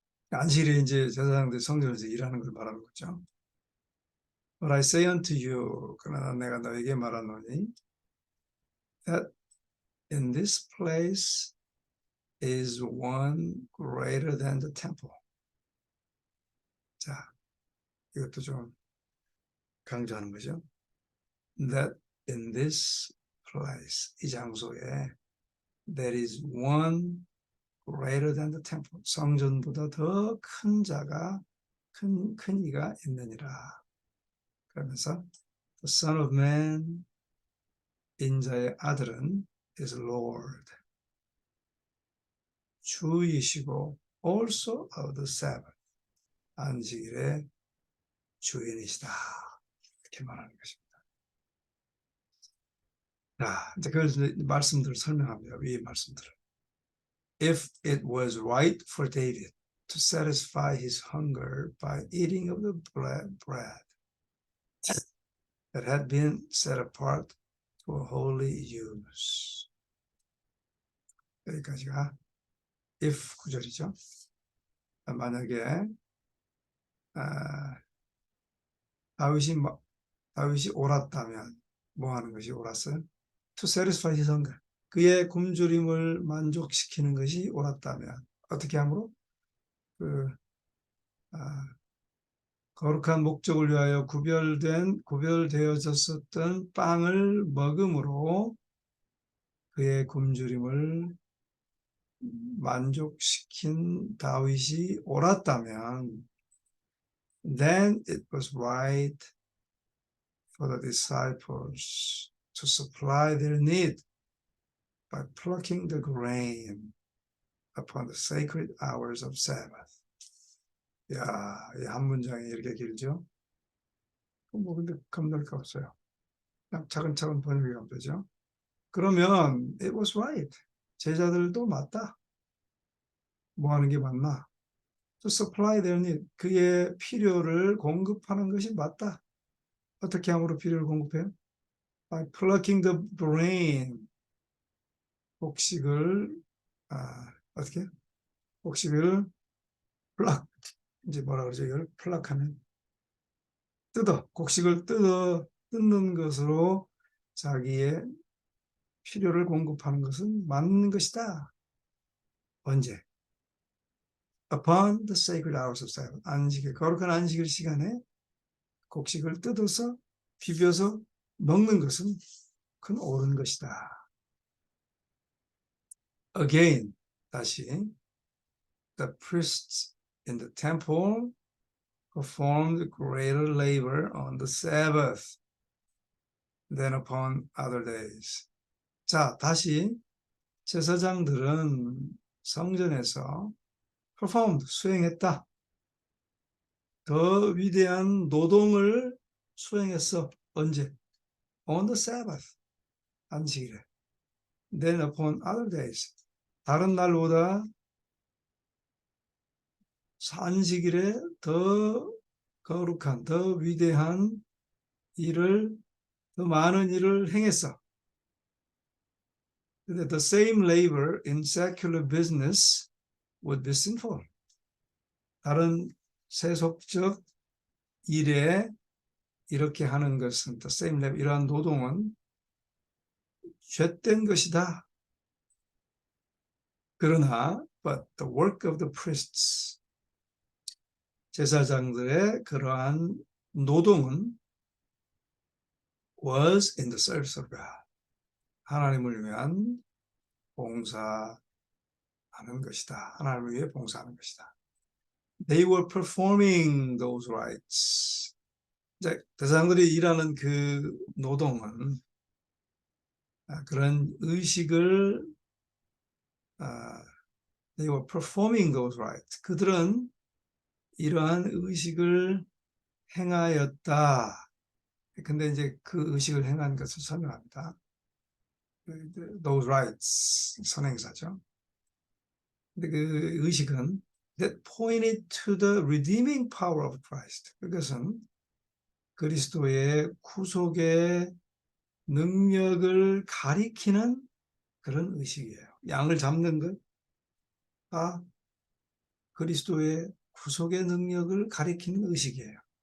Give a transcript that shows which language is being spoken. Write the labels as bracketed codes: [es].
[ko] 안식일에 이제 제사장들이 성전에서 일하는 걸 말하는 거죠. [en] But I say unto you, [ko] 그러나 내가 너에게 말하노니 [en] that in this place is one greater than the temple. [ko] 자, 이것도 좀 강조하는 거죠. [en] That in this place, [ko] 이 장소에 [en] there is one greater than the temple. [ko] 성전보다 더 큰 자가 큰 이가 있느니라. [en] 그러면서 the Son of Man, [ko] 인자의 아들은 [en] is Lord. [ko] 주이시고 [en] also of the Sabbath. [ko] 안식일의 주인이시다. 이렇게 말하는 것입니다. 자, 이제 그 말씀들을 설명합니다. 이 말씀들을. [en] If it was right for David to satisfy his hunger by eating of the bread that had been set apart to a holy use. [ko] 여기까지가 if 구절이죠. 만약에 다윗이 옳았다면 뭐 하는 것이 옳았어요? [en] To satisfy his hunger. [ko] 그의 굶주림을 만족시키는 것이 옳았다면 어떻게 함으로? 거룩한 목적을 위하여 구별되어졌었던 빵을 먹음으로 그의 굶주림을 만족시킨 다윗이 옳았다면 [en] then it was right for the disciples to supply their need by plucking the grain upon the sacred hours of Sabbath. [ko] 야, 이 한 문장이 이렇게 길죠? 뭐 근데 겁날 거 없어요. 그냥 차근차근 번역하면 되죠. 그러면 [en] it was right. [ko] 제자들도 맞다. 뭐 하는 게 맞나? [en] To supply their need. [ko] 그의 필요를 공급하는 것이 맞다. 어떻게 함으로 필요를 공급해요? [en] By plucking the grain. [ko] 곡식을 어떻게? 곡식을 pluck. 이제 뭐라 그러죠? 이걸 pluck하면 곡식을 뜯는 것으로 자기의 필요를 공급하는 것은 맞는 것이다. 언제? [en] Upon the sacred hours of Sabbath. [ko] 거룩한 안식일 시간에 곡식을 뜯어서 비벼서 먹는 것은 그건 옳은 것이다. [en] Again, [ko] 다시 [en] the priests in the temple performed greater labor on the Sabbath than upon other days. [ko] 자, 다시 제사장들은 성전에서 performed, 수행했다. 더 위대한 노동을 수행했어. 언제? [en] On the Sabbath, [ko] 안식일에. [en] Then upon other days, [ko] 다른 날보다 안식일에 더 거룩한, 더 위대한 일을, 더 많은 일을 행했어. 근데 [en] the same labor in secular business would be sinful. [ko] 다른 세속적 일에 이렇게 하는 것은 [en] the same labor, [ko] 이러한 노동은 죄된 것이다. 그러나 [en] but the work of the priests, [ko] 제사장들의 그러한 노동은 [en] was in the service of God. [ko] 하나님을 위한 봉사하는 것이다. 하나님을 위해 봉사하는 것이다. [en] They were performing those rites. [ko] 이제 제사장들이 일하는 그 노동은 그런 의식을 [en] they were performing those rites. [ko] 그들은 이러한 의식을 행하였다. 근데 이제 그 의식을 행한 것을 설명합니다. [en] Those rites, [ko] 선행사죠. 근데 그 의식은 [en] that pointed to the redeeming power of Christ. [ko] 그것은 그리스도의 구속의 능력을 가리키는 그런 의식이에요. 양을 잡는 것, 그리스도의 구속의 능력을 가리키는 의식이에요.